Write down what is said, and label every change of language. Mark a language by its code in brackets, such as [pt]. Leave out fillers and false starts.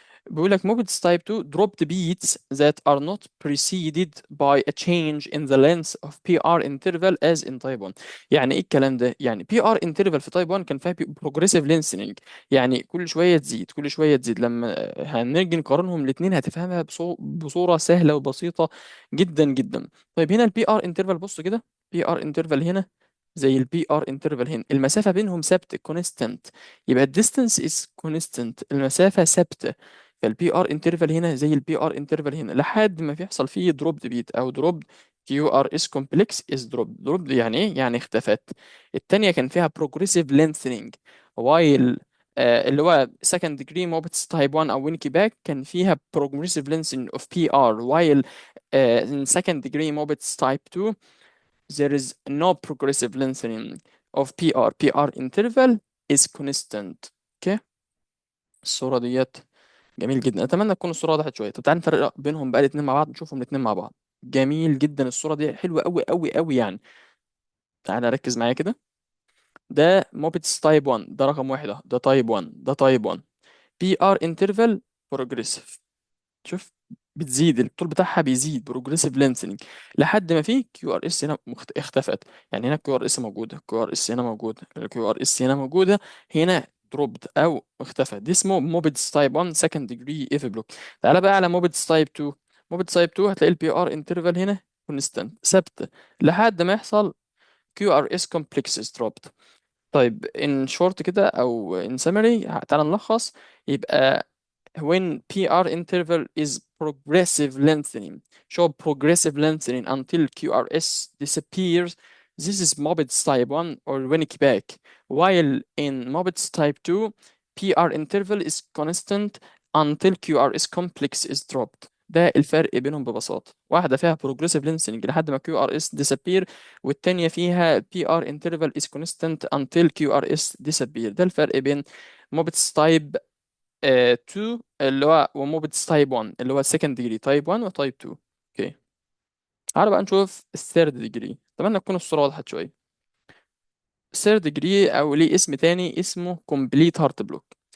[ar] بيقول لك [en] mobility type 2 dropped beats that are not preceded by a change in the length of PR interval as in type 1. [ar] يعني ايه الكلام ده؟ يعني PR interval في type 1 كان فيها progressive lengthening، يعني كل شويه تزيد كل شويه تزيد. لما هنيجي نقارنهم الاثنين هتفهمها بصوره سهله وبسيطه جدا جدا. طيب هنا البي ار انترفال، بص كده، بي ار انترفال هنا زي البي ار انترفال هنا، المسافه بينهم ثابته كونستانت، يبقى الديستانس از كونستانت، المسافه ثابته. فالبي ار انترفال هنا زي البي ار انترفال هنا لحد ما بيحصل فيه دروب بيت او دروب. كيو ار اس كومبلكس از دروب يعني ايه؟ يعني اختفت. التانية كان فيها بروجريسيف لينثنينج، وايل اللي هو [en] second degree Mobitz type 1 [ar] او وينكي باك كان فيها [en] progressive lengthening of PR while in second degree Mobitz type 2 there is no progressive lengthening of PR. PR interval is constant. [ar] اوكي، الصورة ديت جميل جدا، اتمنى تكون الصورة وضحت شوية. طب تعالى نفرق بينهم بقى الاتنين مع بعض، نشوفهم الاتنين مع بعض. جميل جدا، الصورة دي حلوة قوي قوي قوي يعني. تعالى ركز معايا كده، ده موبيتس تايب 1، ده رقم واحد اهو، ده تايب 1، ده تايب 1. بي ار انترفال بروجريسيف، شوف بتزيد الطول بتاعها بيزيد بروجريسيف لينسنج لحد ما في كيو ار اس هنا اختفت. يعني هنا كيو ار اس موجوده، كيو ار اس هنا موجوده، الكيو ار اس هنا موجوده، هنا دروبد او اختفت. دي اسمه موبيدز تايب 1 سكند ديجري ايف بلوك. تعالى بقى على موبيدز تايب 2. موبيدز تايب 2 هتلاقي البي ار انترفال هنا كونستانت ثابته لحد ما يحصل كيو ار اس كومبلكسز دروبد. طيب ان شورت كده او ان summary تعالى نلخص. يبقى [en] when PR interval is progressive lengthening, show progressive lengthening until QRS disappears. This is Mobitz type 1 or Winnick back. While in Mobitz type 2, PR interval is constant until QRS complex is dropped. [ar] ده الفرق بينهم ببساطة، واحدة فيها [en] progressive lengthening [ar] لحد ما [en] QRS disappear، [ar] والتانية فيها [en] PR interval is constant until QRS disappear. [ar] ده الفرق بين Mobitz type 2 اللي هو وموبتس تايب 1 اللي هو السكند ديجري تايب 1 وتايب 2. اوكي، تعالى بقى نشوف الثيرد ديجري، اتمنى تكون الصورة وضحت شوية. الثيرد ديجري او ليه اسم تاني اسمه كومبليت هارت بلوك.